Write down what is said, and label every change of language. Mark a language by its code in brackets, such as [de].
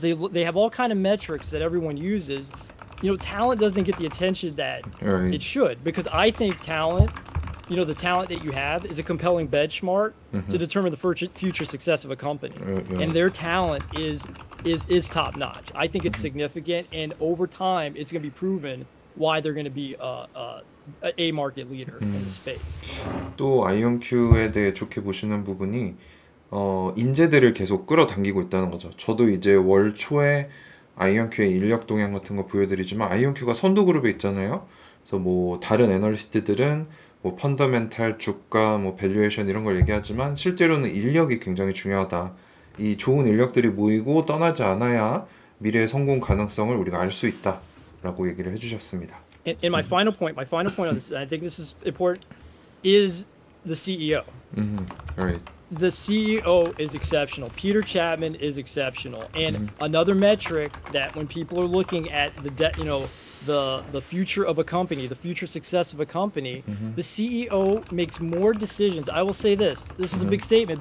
[en] They have all kind of metrics that everyone uses. You know, talent doesn't get the attention that it should, because I think talent, you know, the talent that you have is a compelling benchmark to determine the future success of a company. And their talent is top notch. I think it's significant, and over time, it's going to be proven why they're going to be a market leader in the space. [ko] 또 IonQ에 대해 좋게 보시는 부분이 인재들을 계속 끌어당기고 있다는 거죠. 저도 이제 월 초에 IonQ의 인력 동향 같은 거 보여드리지만, IonQ가 선도 그룹에 있잖아요. 그래서 뭐 다른 애널리스트들은 뭐 펀더멘탈, 주가, 뭐 밸류에이션 이런 걸 얘기하지만, 실제로는 인력이 굉장히 중요하다. 이 좋은 인력들이 모이고 떠나지 않아야 미래의 성공 가능성을 우리가 알 수 있다라고 얘기를 해주셨습니다. [en] And my final point on this, and I think this is important, is the CEO. Right. the CEO is exceptional. Peter Chapman is exceptional. And another metric that when people are looking at the future of a company, the future success of a company, the CEO makes more decisions. I will say this. This is a big statement.